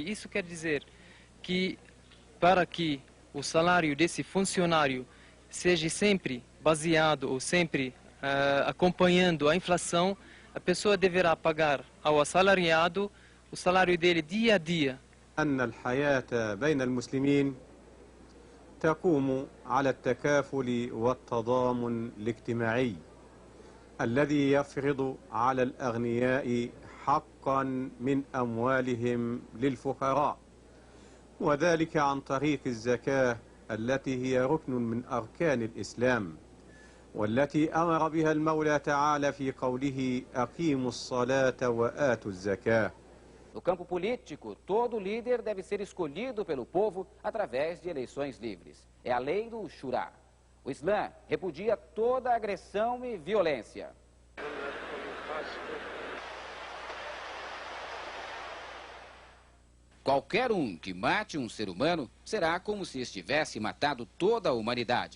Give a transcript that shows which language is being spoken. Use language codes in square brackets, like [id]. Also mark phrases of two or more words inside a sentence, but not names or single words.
[pt] Isso quer dizer que para que o salário desse funcionário seja sempre baseado ou sempre acompanhando a inflação, a pessoa deverá pagar ao assalariado o salário dele dia a dia. [ar] أن الحياة بين المسلمين تقوم على التكافل والتضامن الاجتماعي الذي يفرض على الأغنياء حقا من أموالهم للفقراء، وذلك عن طريق الزكاة التي هي ركن من أركان الإسلام، والتي أمر بها المولى تعالى في قوله أقيموا الصلاة وآتوا الزكاة. [pt] No campo político, todo líder deve ser escolhido pelo povo através de eleições livres. É a lei do Shura. O Islã repudia toda agressão e violência. Qualquer um que mate um ser humano será como se estivesse matado toda a humanidade.